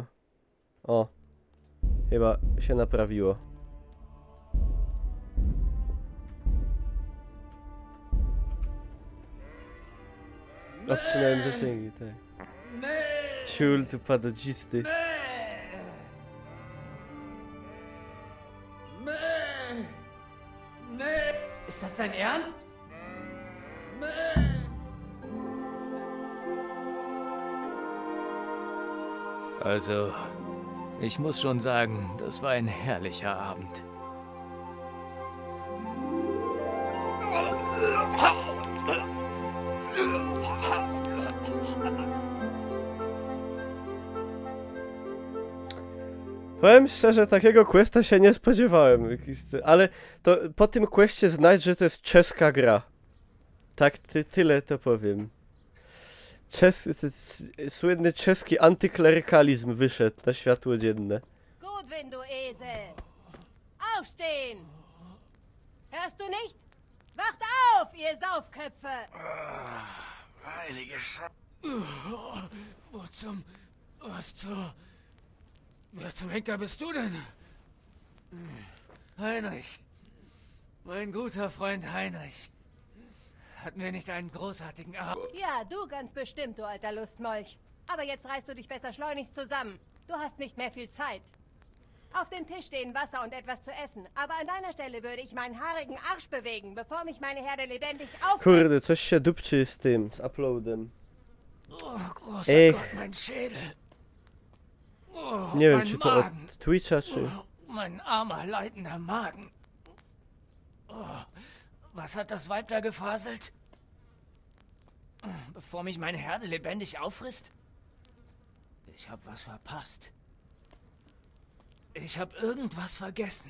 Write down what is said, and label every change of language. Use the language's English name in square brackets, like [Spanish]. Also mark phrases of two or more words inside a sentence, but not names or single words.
[Polish] O. Chyba się naprawiło. Obcinałem zasięgi, tak. Ciul, tu padodzisty. [German] Ist das dein Ernst? Also, ich muss schon sagen, das war ein herrlicher Abend. [Polish] Powiem szczerze, takiego questa się nie spodziewałem. Ale to po tym questie znajdź, że to jest czeska gra. Tak, tyle to powiem. Słynny czeski antyklerykalizm wyszedł na światło dzienne. [German] Gut, du Esel. Aufstehen! Hörst du nicht? Wacht auf, ihr Saufköpfe! Heilige Scheiße. Wer zum Henker bist du denn? Heinrich. Mein guter Freund Heinrich. Hatten wir nicht einen großartigen Abend? Ja, du ganz bestimmt, du alter Lustmolch. Aber jetzt reißt du dich besser schleunigst zusammen. Du hast nicht mehr viel Zeit. Auf dem Tisch stehen Wasser und etwas zu essen. Aber an deiner Stelle würde ich meinen haarigen Arsch bewegen, bevor mich meine Herde lebendig auffrisst. [Polish] Kurde, coś się dupczy z tym, z uploadem. [German] Oh, großer Gott, mein Schädel. Oh, [Polish] nie wiem, [German] mein [Polish] czy to [German] Magen. [Polish] od Twitcha, czy... [German] Oh, mein armer, leidender Magen. Oh, was hat das Weib da gefaselt? Bevor mich meine Herde lebendig auffrisst? Ich hab was verpasst. Ich hab irgendwas vergessen.